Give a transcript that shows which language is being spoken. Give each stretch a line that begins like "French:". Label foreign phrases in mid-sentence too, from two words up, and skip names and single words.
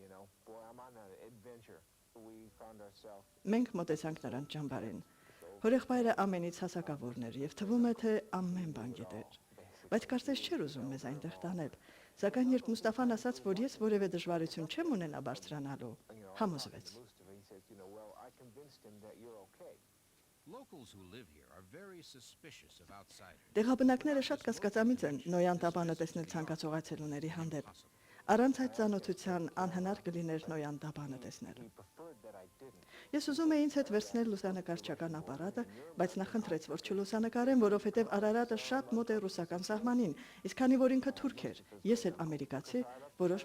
Armenian: Մենք մտեցանք նրան ճամբարին։ Հորեղբայրը ամենից հասակավորն էր եւ թվում է, թե ամեն բան գիտեր։ Բայց կարծես չէր ուզում մեզ այնտեղ տանել։ Սակայն երբ Մուստաֆան ասաց, որ ես որևէ դժվարություն չեմ ունենա բարձրանալու, համոզվեց։
English: Locals who live here are very suspicious of outsiders.
Armenian: Տեղաբնակները շատ կասկածամիտ են Նոյան տապանը տեսնել ցանկացողացելուների հանդեպ։ Առանց այդ ծանոթության անհնար կլիներ Նոյան տապանը տեսնել։ Ես ուզում էի ինձ հետ վերցնել լուսանկարչական ապարատը, բայց նա խնդրեց, որ չլուսանկարեմ, որովհետև Արարատը շատ մոտ է ռուսական սահմանին, իսկ քանի որ ինքը թուրք էր, ես էլ ամերիկացի, որոշ